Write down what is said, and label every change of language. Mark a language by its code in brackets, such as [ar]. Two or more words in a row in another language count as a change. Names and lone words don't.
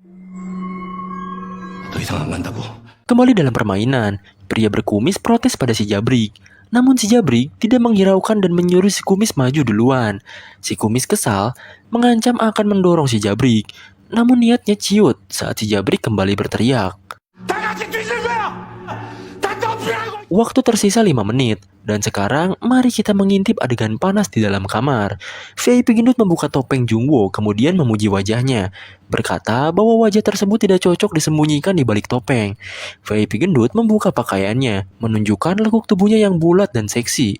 [id] Kembali dalam permainan, pria berkumis protes pada si Jabrik. Namun si Jabrik tidak menghiraukan dan menyuruh si kumis maju duluan. Si kumis kesal, mengancam akan mendorong si Jabrik. namun niatnya ciut saat si Jabrik kembali berteriak. [ko] 다 같이 뒤질 거야! 다 덤비라고! [id] Waktu tersisa 5 menit, dan sekarang mari kita mengintip adegan panas di dalam kamar. VIP gendut membuka topeng Jungwoo kemudian memuji wajahnya, berkata bahwa wajah tersebut tidak cocok disembunyikan di balik topeng. VIP gendut membuka pakaiannya, menunjukkan lekuk tubuhnya yang bulat dan seksi.